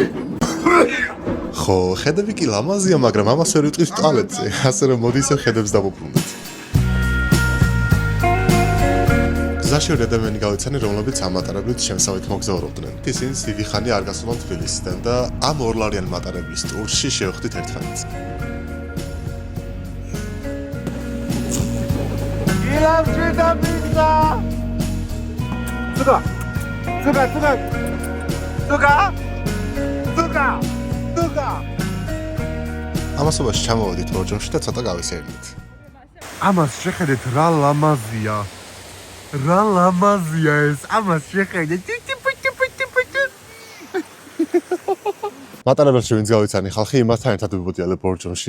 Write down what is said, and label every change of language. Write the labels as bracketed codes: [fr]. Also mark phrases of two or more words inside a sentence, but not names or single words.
[ka] ხო, ხედები კი ლამაზია, მაგრამ ამას ვერ ვიტყვის ტუალეტზე. ასე რომ მოდი ისე ხედებს დავუბრუნდეთ. გზაში ორი ადამიანი გავიცანი, რომლებიც ამ მატარებლით შემსავით მოგზაურობდნენ. ისინი დიდი ხანი არ გასულან თბილისიდან და ამ ორლარიან მატარებლის ტურში შევხვდით ერთმანეთს. Lamczyta pizza! [ru] Suka! Suka, suka! Suka! Suka! Suka! [ka] ამასობაში ჩამოვედით ბორჯომში და ცოტა გავისერნით. ამას შეხედეთ რა ლამაზია. რა ლამაზია ეს. ამას შეხედეთ. მატარებელში ვინც გავიცანი ხალხი იმასთან ერთად ვიბოდიალე ბორჯომში.